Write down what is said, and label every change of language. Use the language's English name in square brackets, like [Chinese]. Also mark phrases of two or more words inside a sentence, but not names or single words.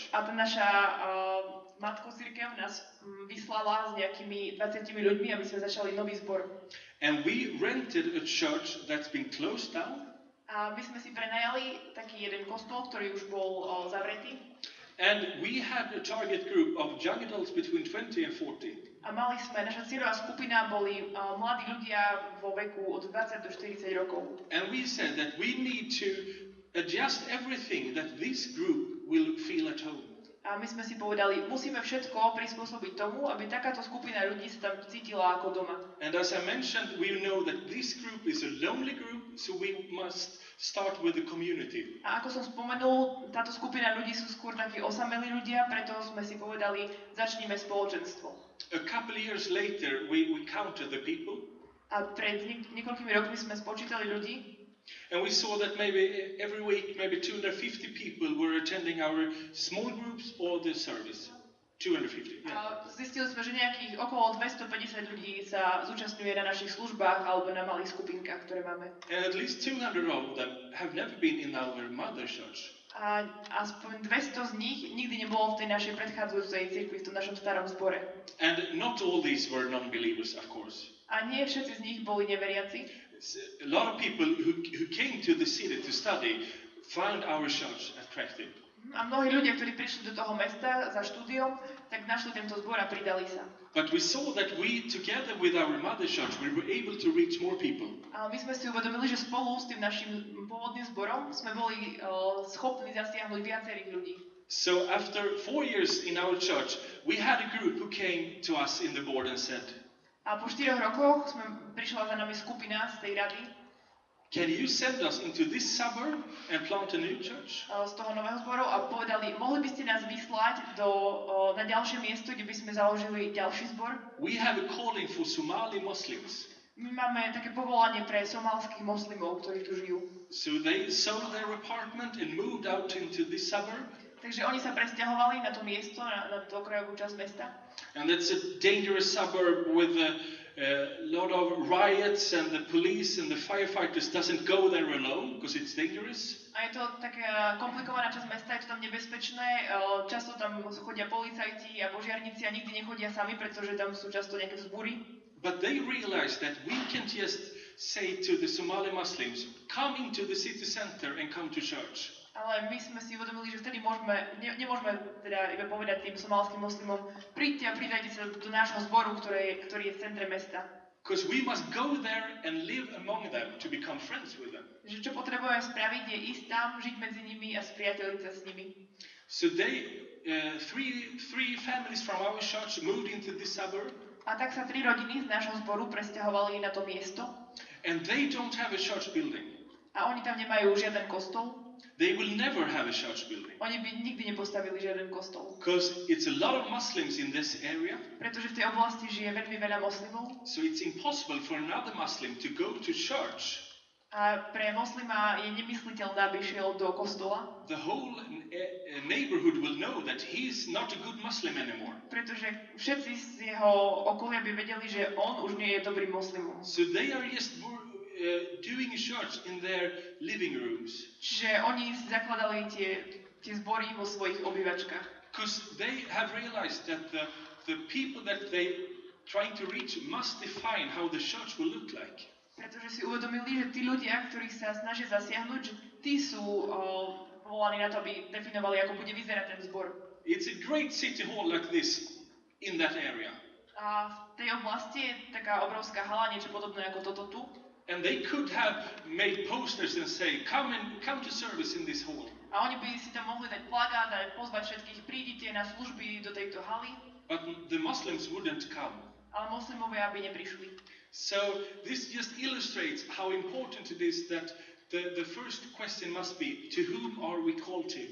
[Slovak] A tá naša matko cirkev nás vyslala s nejakými 20 ľuďmi, aby sme začali nový zbor. [English] And we rented a church that's been closed down. [Slovak] A my sme si prenajali taký jeden kostol, ktorý už bol zavretý. [English] And we had a target group of young adults between 20 and 40. [Slovak] A naša cieľová skupina boli mladí ľudia vo veku od 20 do 40 rokov. [English] And we said that we need to adjust everything that this group will feel at home. [Slovak] A my sme si povedali, musíme všetko prispôsobiť tomu, aby takáto skupina ľudí sa tam cítila ako doma. [English] And as I mentioned, we know that this group is a lonely group, so we must start with the community. [Slovak] A ako som spomenul, táto skupina ľudí sú skôr takí osamelí ľudia, preto sme si povedali, začníme spoločenstvo. [English] A couple of years later, we counted the people. [Slovak] A pred niekoľkými rokmi sme spočítali ľudí. [English] And we saw that maybe every week, maybe 250 people were attending our small groups or the service. 250, yeah. [Slovak] A zistili sme, že nejakých okolo 250 ľudí sa zúčastňuje na našich službách alebo na malých skupinkách, ktoré máme. [English] And at least 200 of them have never been in our mother church. [Slovak] A aspoň 200 z nich nikdy nebolo v tej našej predchádzajúcej cirkvi, v tom našom starom zbore. [English] And not all these were non-believers, of course. [Slovak] A nie všetci z nich boli neveriaci. [English] A lot of people who came to the city to study found our church attractive. [Slovak] A mnohí ľudia, ktorí prišli do toho mesta za štúdiom, tak našli tento zbor a pridali sa. [English] But we saw that we, together with our mother church, we were able to reach more people. [Slovak] Ale my sme si uvedomili, že spolu s tým našim pôvodným zborom sme boli schopní zasiahnuť viacerých ľudí. [English] So after 4 years in our church, we had a group who came to us in the board and said, [Slovak] A po 4 rokoch prišla za nami skupina z tej rady, [English] can you send us into this suburb and plant a new church? [Slovak] z toho nového zboru a povedali, mohli by ste nás vyslať na ďalšie miesto, kde by sme založili ďalší zbor? [English] We have a calling for Somali Muslims. [Slovak] My máme také povolanie pre somálskych moslimov, ktorí tu žijú. [English] So they sold their apartment and moved out into this suburb. [Slovak] Takže oni sa presťahovali na to miesto, na tú okrajovú časť mesta. [English] And it's a dangerous suburb with a lot of riots, and the police and the firefighters doesn't go there alone because it's dangerous. [Slovak] A je to taká komplikovaná časť mesta, je to tam nebezpečné, často tam chodia policajti a požiarníci a nikdy nechodia sami, pretože tam sú často nejaké vzbúry. [English] But they realized that we can just say to the Somali Muslims, come into the city center and come to church. [Slovak] Ale my sme si uvedomili, že vtedy nemôžeme teda iba povedať tým somalským moslimom, príďte a pridajte sa do nášho zboru, ktorý je v centre mesta. [English] Because we must go there and live among them to become friends with them. [Slovak] Že čo potrebujeme spraviť, je ísť tam, žiť medzi nimi a spriateliť sa s nimi. [English] So three families from our church moved into this suburb. [Slovak] A tak sa 3 rodiny z nášho zboru presťahovali na to miesto. [English] And they don't have a church building. [Slovak] A oni tam nemajú žiaden kostol. [English] They will never have a church building. [Slovak] Oni by nikdy nepostavili žiaden kostol. [English] Because it's a lot of Muslims in this area. [Slovak] Pretože v tej oblasti žije veľmi veľa moslimov. [English] So it's impossible for another Muslim to go to church. [Slovak] A pre moslima je nemysliteľné, aby šiel do kostola. [English] The whole neighborhood will know that he is not a good Muslim anymore. [Slovak] Pretože všetci z jeho okolia by vedeli, že on už nie je dobrým moslimom. [English] So they are just doing a church in their living rooms. [Slovak] Čiže oni zakladali tie zbory vo svojich obývačkách. [English] Because they have realized that the people that they trying to reach must define how the church will look like. [Slovak] Pretože si uvedomili, že tí ľudia, ktorých sa snažia zasiahnuť, že tí sú povolaní na to, aby definovali, ako bude vyzerať ten zbor. [English] It's a great city hall like this in that area. [Slovak] A v tej oblasti je taká obrovská hala, niečo podobné ako toto tu. [English] And they could have made posters and say, come to service in this hall. [Slovak] A oni by si tam mohli dať plagát a pozvať všetkých, prídite na služby do tejto haly. [English] But the Muslims wouldn't come. [Slovak] Ale moslimovia by neprišli. [English] So this just illustrates how important it is that the first question must be, to whom are we called to?